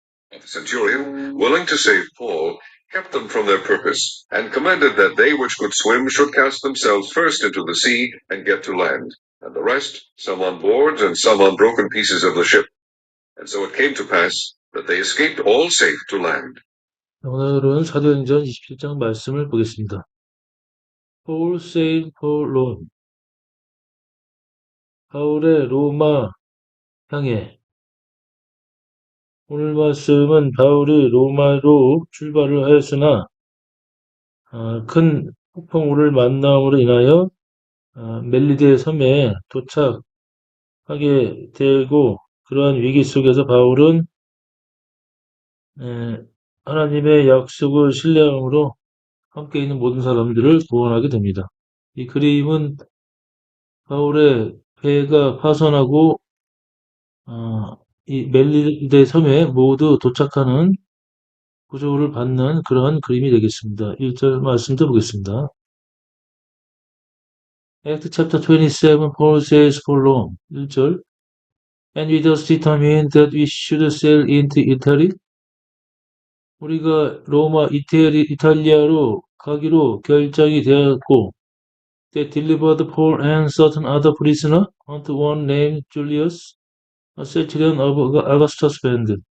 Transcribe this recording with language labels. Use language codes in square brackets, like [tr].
[en] But the centurion, willing to save Paul, kept them from their purpose, and commanded that they which could swim should cast themselves first into the sea and get to land, and the rest, some on board and some on broken pieces of the ship. And so it came to pass that they escaped all safe to land. [ko] 오늘은 사도행전 27장 말씀을 보겠습니다. [en] Paul sailed for Rome. [ko] 바울의 로마 향해. 오늘 말씀은 바울이 로마로 출발을 하였으나 큰 폭풍우를 만남으로 인하여 멜리데 섬에 도착하게 되고, 그러한 위기 속에서 바울은 하나님의 약속을 신뢰함으로 함께 있는 모든 사람들을 구원하게 됩니다. 이 그림은 바울의 배가 파손하고 이 멜리데 섬에 모두 도착하는 구조를 받는 그러한 그림이 되겠습니다. 1절 말씀도 보겠습니다. [en] Act chapter 27, Paul says for Rome. [ko] 1절. [en] And we thus determined that we should sail into Italy. [ko] 우리가 로마 이탈리아로 가기로 결정이 되었고, [en] they delivered Paul and certain other prisoner unto one named Julius, a centurion of Augustus' band.